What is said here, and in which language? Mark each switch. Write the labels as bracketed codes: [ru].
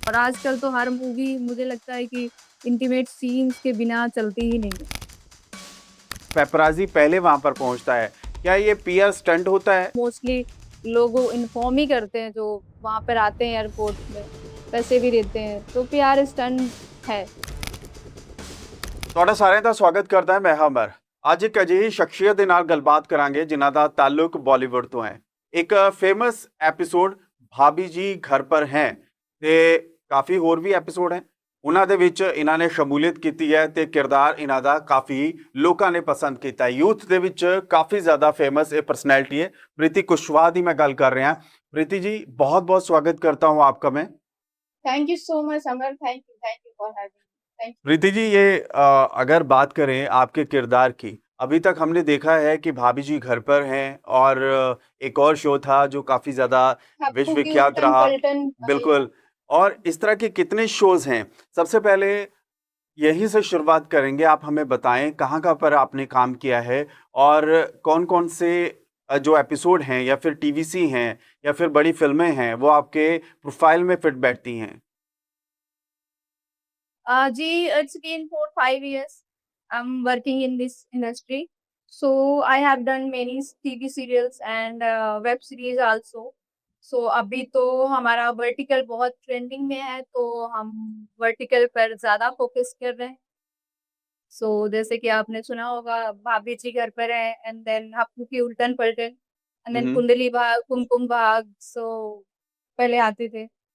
[hi] और आजकल तो हर मूवी मुझे लगता है कि इंटीमेट सीन्स के बिना चलती ही नहीं है। पेपराज़ी पहले वहाँ पर पहुँचता है, क्या ये पीआर स्टंट होता है? मोस्टली लोग इन्फॉर्म ही करते हैं जो वहाँ पर आते हैं एयरपोर्ट में, पैसे भी देते हैं, तो पीआर स्टंट है। [pa] ਤੁਹਾਡਾ ਸਾਰਿਆਂ ਦਾ ਸਵਾਗਤ ਕਰਦਾ ਹਾਂ ਮੈਂ ਹਮਰ। ਅੱਜ ਇੱਕ ਅਜਿਹੀ ਸ਼ਖਸੀਅਤ ਦੇ ਨਾਲ ਗੱਲਬਾਤ ਕਰਾਂਗੇ ਜਿਨ੍ਹਾਂ ਦਾ ਤਾਲੁਕ ਬਾਲੀਵੁੱਡ ਤੋਂ ਹੈ। ਇੱਕ ਫੇਮਸ ਐਪੀਸੋਡ ਭਾਬੀ ਜੀ ਘਰ ਪਰ ਹੈ ਤੇ ਕਾਫੀ ਹੋਰ ਵੀ ਐਪੀਸੋਡ ਹੈ। ਉਹਨਾਂ ਦੇ ਵਿੱਚ ਇਹਨਾਂ ਨੇ ਸ਼ਮੂਲੀਅਤ ਕੀਤੀ ਹੈ ਤੇ ਕਿਰਦਾਰ ਇਹਨਾਂ ਦਾ ਕਾਫੀ ਲੋਕਾਂ ਨੇ ਪਸੰਦ ਕੀਤਾ ਹੈ। ਯੂਥ ਦੇ ਵਿੱਚ ਕਾਫੀ ਜ਼ਿਆਦਾ ਫੇਮਸ ਇਹ ਪਰਸਨੈਲਿਟੀ ਹੈ। [hi] प्रीति कुशवाहा ਦੀ मैं गल कर रहा। प्रीति जी बहुत बहुत स्वागत करता हूँ आपका मैं। [en] Thank you so much Amar, thank you for having me, thank you. [hi] Preeti ji ये अगर बात करें आपके किरदार की, अभी तक हमने देखा है कि भाभी जी घर पर हैं और एक और शो था जो काफ़ी ज़्यादा हप्पू की विश्वविख्यात उल्टन रहा। पलटन या बिल्कुल। और इस तरह के कितने शोज़ हैं। सबसे पहले यहीं से शुरुआत करेंगे, आप हमें बताएं कहाँ-कहाँ पर आपने काम किया है और कौन-कौन से जो एपिसोड हैं या फिर टीवीसी हैं या फिर बड़ी फ़िल्में हैं, वो आपके प्रोफ़ाइल में फिट बैठती हैं? [en] Ji, it's been 4-5 years. I'm working in this industry. So I have done many TV serials and web series also. [hi] So अभी तो हमारा वर्टिकल बहुत ट्रेंडिंग में है, तो हम वर्टिकल पर ज़्यादा फोकस कर रहे हैं। सो जैसे कि आपने सुना होगा, भाभी जी घर पर है, एंड देन हप्पू की उल्टन पलटन, एंड हुँ, देन हुँ। कुंडली भाग, कुमकुम भाग, सो पहले आते थे।